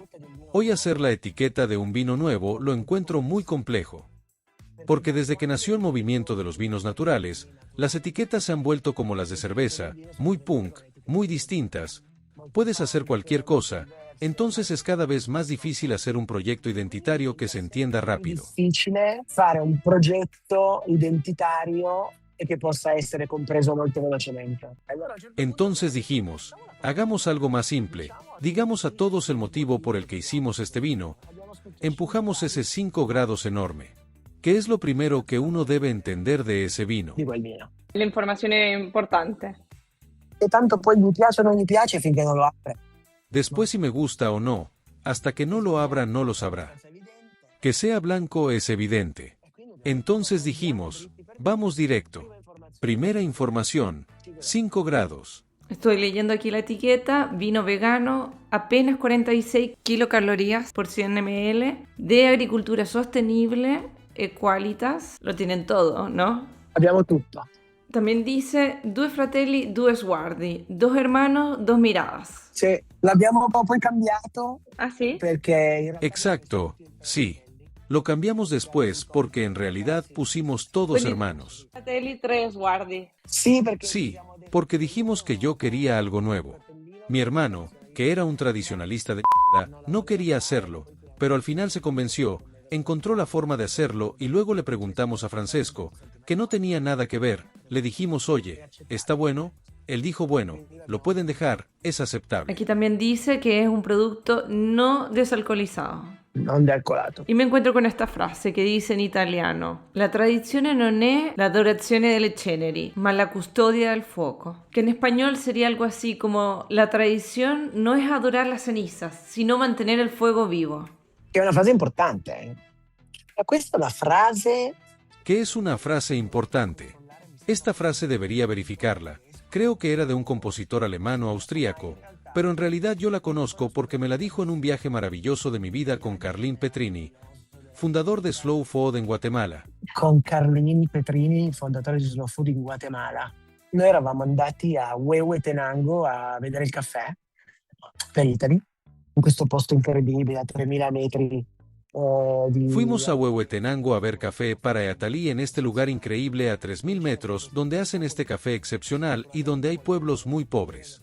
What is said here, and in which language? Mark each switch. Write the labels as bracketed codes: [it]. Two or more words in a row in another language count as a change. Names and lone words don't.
[es] Hoy hacer la etiqueta de un vino nuevo lo encuentro muy complejo. Porque desde que nació el movimiento de los vinos naturales, las etiquetas se han vuelto como las de cerveza, muy punk, muy distintas. Puedes hacer cualquier cosa, entonces es cada vez más difícil hacer un proyecto identitario que se entienda [it] È [es] rápido. [it] difficile fare un progetto identitario e che possa essere compreso molto velocemente. Allora, [es] Entonces dijimos, hagamos algo más simple, digamos a todos el motivo por el que hicimos este vino, empujamos ese 5 grados enorme. ¿Qué es lo primero que uno debe entender de ese vino? [it] di quel vino. [es] La información es importante. [it] E tanto poi gli piace o non gli piace finché non lo apre. [es] Después si me gusta o no, hasta que no lo abra no lo sabrá. Que sea blanco es evidente. Entonces dijimos, vamos directo. Primera información, 5 grados. Estoy leyendo aquí la etiqueta, vino vegano, apenas 46 kilocalorías por 100 ml, de agricultura sostenible, Equalitas, lo tienen todo, ¿no? [it] Abbiamo tutto. [es] También dice [it] due fratelli, due sguardi, [es] dos hermanos, dos miradas. [it] Sì, l'abbiamo poi cambiato [es] ¿Ah, sí? [it] perché in realtà [es] Exacto, sí. Lo cambiamos después porque en realidad pusimos todos hermanos. [it] Fratelli, tre sguardi. sì, perché [es] Sí, porque dijimos que yo quería algo nuevo. Mi hermano, que era un tradicionalista de mierda, no quería hacerlo, pero al final se convenció, encontró la forma de hacerlo y luego le preguntamos a Francesco, que no tenía nada que ver, le dijimos, oye, ¿está bueno? Él dijo, bueno, lo pueden dejar, es aceptable. Aquí también dice que es un producto no desalcolizado. [it] non dealcolato. [es] Y me encuentro con esta frase que dice en italiano: [it] la tradizione non è l'adorazione delle ceneri, ma la custodia del fuoco. [es] Que en español sería algo así como: la tradición no es adorar las cenizas, sino mantener el fuego vivo. [it] Che è una frase importante. Ma questa è una frase [es] Que es una frase importante. Esta frase debería verificarla. Creo que era de un compositor alemán o austríaco, pero en realidad yo la conozco porque me la dijo en un viaje maravilloso de mi vida con Carlín Petrini, fundador de Slow Food en Guatemala. [it] con Carlini Petrini, fondatore di Slow Food in Guatemala. Noi eravamo andati a Huehuetenango a vedere il caffè per Italy, in questo posto incredibile a 3000 metri di... [es] Fuimos a Huehuetenango a ver café para Eatalí en este lugar increíble a 3000 metros donde hacen este café excepcional y donde hay pueblos muy pobres.